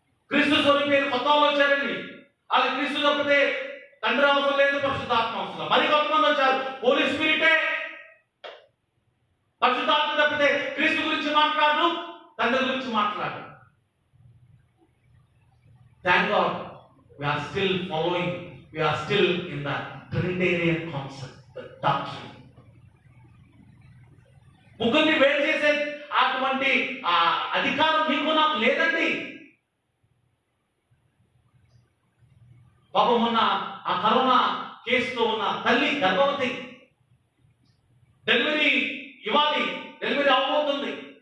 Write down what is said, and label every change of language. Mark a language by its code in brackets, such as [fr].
[te] క్రీస్తు స్వరూపి కొత్త వాళ్ళు వచ్చారండి. అది క్రీస్తు తప్పితే తండ్రి అవసరం లేదు, పరిశుద్ధాత్మ అవసరం. మరి కొంతమంది వచ్చారు, హోలీ స్పిరిటే, పరిశుద్ధాత్మ తప్పితే క్రీస్తు గురించి మాట్లాడు, తండ్రి గురించి మాట్లాడు. [en] Thank God we are still following, we are still in the Trinitarian concept, the doctrine. [te] ముగ్గురిని వేరు చేసే అటువంటి అధికారం మీకు నాకు లేదండి. పాపం ఉన్న ఆ కరోనా కేసులో ఉన్న తల్లి గర్భవతి, డెలివరీ ఇవ్వాలి, డెలివరీ అవబోతుంది.